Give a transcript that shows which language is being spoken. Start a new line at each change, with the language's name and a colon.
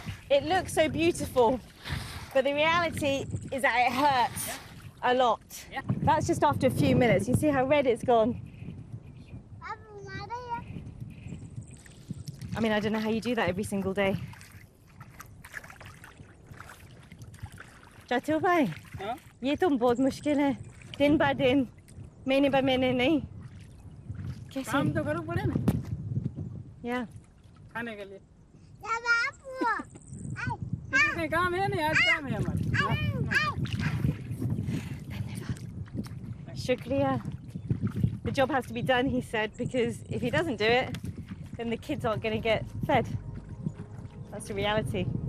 English: It looks so beautiful, but the reality is that it hurts a lot. That's just after a few minutes. You see how red it's gone? I mean, I don't know how you do that every single day.
Hindi: Chatur bhai, ये तो बहुत मुश्किल है. दिन ब दिन, महीने ब महीने नहीं. कैसे? काम तो करो पड़े ना.
English: Yeah.
Hindi: खाने के लिए. इतने काम है नहीं, आज काम है हमारे. Shukriya.
English: The job has to be done, he said, because if he doesn't do it, then the kids aren't going to get fed. That's the reality.